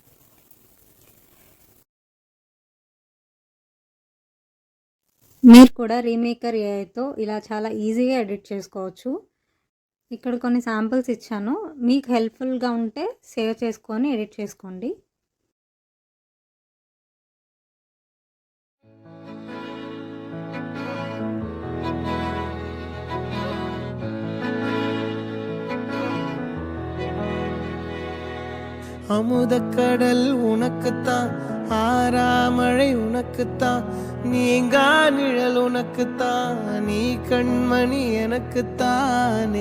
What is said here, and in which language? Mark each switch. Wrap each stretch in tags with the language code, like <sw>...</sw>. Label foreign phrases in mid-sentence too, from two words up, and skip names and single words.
<te>మీరు కూడా రీమేకర్ ఏఐతో ఇలా చాలా ఈజీగా ఎడిట్ చేసుకోవచ్చు. ఇక్కడ కొన్ని శాంపిల్స్ ఇచ్చాను, మీకు హెల్ప్ఫుల్గా ఉంటే సేవ్ చేసుకొని ఎడిట్ చేసుకోండి.</te> <ta>அமுதக்கடல் உனக்குத்தான், ஆறாமழை உனக்குத்தான், நீங்கா நிழல் உனக்குத்தான், நீ கண்மணி எனக்குத்தானே.</ta>